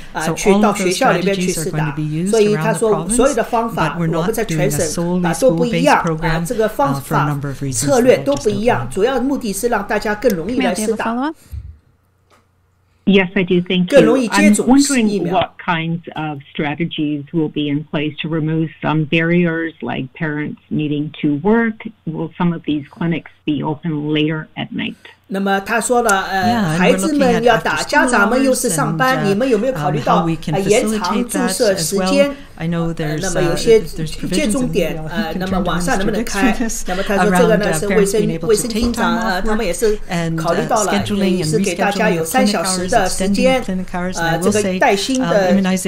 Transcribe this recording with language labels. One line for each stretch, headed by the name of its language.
English: So all of those strategies are going to be used around the province, but we're not doing a solely school-based program for a number of reasons.
Chinese: 策略都不一样，主要目的是让大家更容易来施打。
English: Yes, I do. Thank you. I'm wondering what kinds of strategies will be in place to remove some barriers, like parents needing to work. Will some of these clinics be open later at night?
Chinese: 那么他说了，孩子们要打，家长们又是上班，你们有没有考虑到延长注射时间？那么有些接种点，那么晚上能不能开？那么他说这个呢是卫生厅长他们也是考虑到了，也是给大家有3小时的时间，这个带薪的。